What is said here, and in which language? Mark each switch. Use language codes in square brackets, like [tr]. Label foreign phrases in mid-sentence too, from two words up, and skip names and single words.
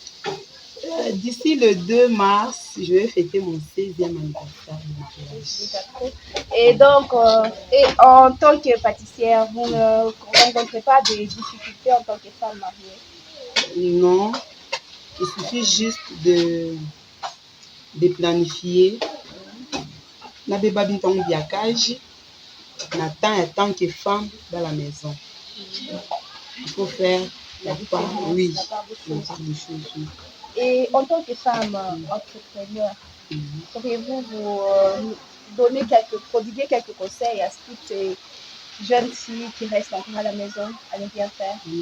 [fr] D'ici le 2 mars, je vais fêter mon 16e anniversaire de mariage. Et donc, en tant que pâtissière, vous ne rencontrez pas des difficultés en tant que femme mariée? Non, il suffit juste de planifier. [kg] Na beba bintango biakage, na [fr] temps en tant que femme dans la maison. Il faut faire la différence, oui, la part des oui, choses. c'est des choses, oui. Et en tant que femme entrepreneur, pourriez-vous nous prodiguer quelques conseils à toutes ces jeunes filles qui restent encore à la maison, à ne rien faire?